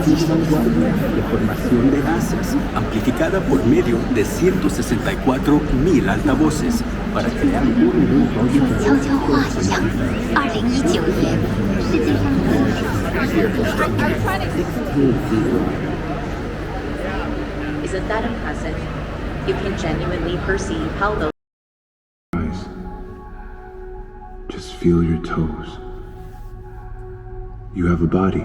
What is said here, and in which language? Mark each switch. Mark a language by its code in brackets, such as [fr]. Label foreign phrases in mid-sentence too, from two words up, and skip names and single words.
[es] Formación de haces, amplificada por medio de 164.000 altavoces para crear un mundo [zh] 悄悄话一样，2019年世界上 [en] Isn't that impressive? You can genuinely perceive how those Eyes. Just feel your toes. You have a body.